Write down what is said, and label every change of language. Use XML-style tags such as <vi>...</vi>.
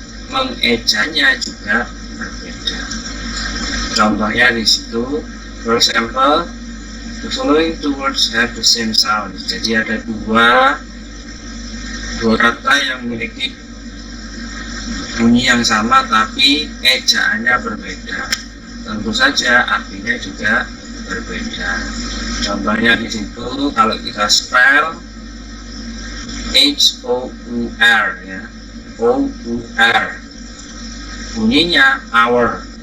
<id>mengejanya juga berbeda. Contohnya di situ,</id> <en>for example, the following two words have the same sound.</en> <id>Jadi ada dua kata yang memiliki bunyi yang sama tapi ejaannya berbeda. Tentu saja artinya juga berbeda. Contohnya di situ kalau kita spell H-O-U-R ya, O-U-R, bunyinya hour.</id>